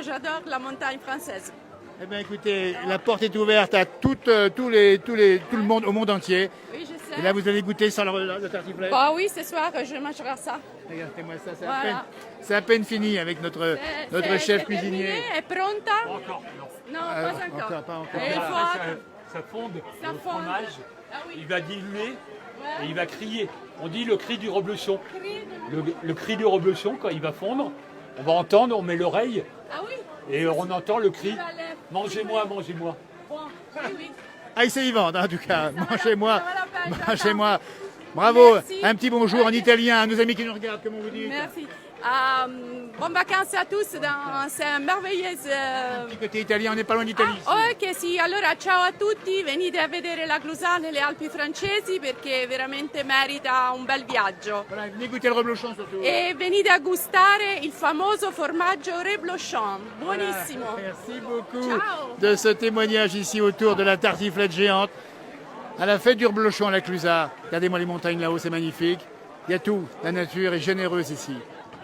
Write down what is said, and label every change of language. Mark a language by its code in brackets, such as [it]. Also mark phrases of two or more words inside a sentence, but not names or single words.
[fr] J'adore la montagne française. Eh bien écoutez, la porte est ouverte à tout le monde, au monde entier. Oui, je sais. Et là vous allez goûter sans le tartiflette. Ah oui, ce soir, je mangerai ça. Regardez-moi ça, Voilà. c'est à peine fini avec notre chef cuisinier. [it] È pronta? [fr] Encore, non. Non, Ah, pas encore. pas encore. Et il faut Ça fonde Ça le fonde. fromage. Ah oui. Il va diluer et il va crier. On dit le cri du reblochon. Le cri du reblochon, quand il va fondre, on va entendre, on met l'oreille Ah oui? et on entend le cri. Mangez-moi, mangez-moi. Bon, oui, oui. Ah, il sait y vendre, en tout cas. Mangez-moi, ça va la peine, mangez-moi. Bravo. Merci. Un petit bonjour en italien à nos amis qui nous regardent, comment vous dites? Merci. Bonnes vacances à tous dans ces merveilleuses... Du côté italien, on n'est pas loin d'Italie. [it] Ok, sì, allora ciao a tutti, venite a vedere la Clusaz nelle Alpi francesi perché veramente merita un bel viaggio. [fr] Voilà, venez goûter le reblochon surtout. [it] E venite a gustare il famoso formaggio reblochon, buonissimo. [fr] Merci beaucoup Ciao. de ce témoignage ici autour de la tartiflette géante à la fête du reblochon à la Clusaz. Regardez-moi les montagnes là-haut, c'est magnifique. Il y a tout, la nature est généreuse ici.